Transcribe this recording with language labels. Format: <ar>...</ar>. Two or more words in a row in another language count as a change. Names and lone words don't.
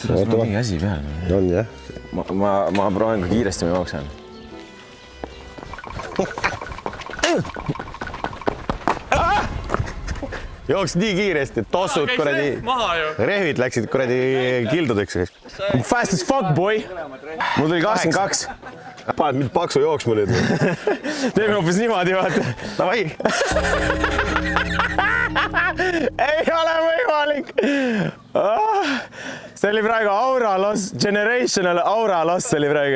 <et>Mingi asi peal. On jah. Ma proovin ka kiiresti ma jooksen. Jooks nii kiiresti, et tossud kuradi, rehvid läksid kuradi kildudeks.</et> <en>Fast as fuck, boy!</en> <et>Mul tuli 82. Paned mind paksu jooksma nüüd. Teeme hoopis niimoodi, vaata. Davai! Ei ole võimalik! See oli praegu</et> <en>Aura Loss, Generational Aura Loss</en> <et>oli praegu.</et>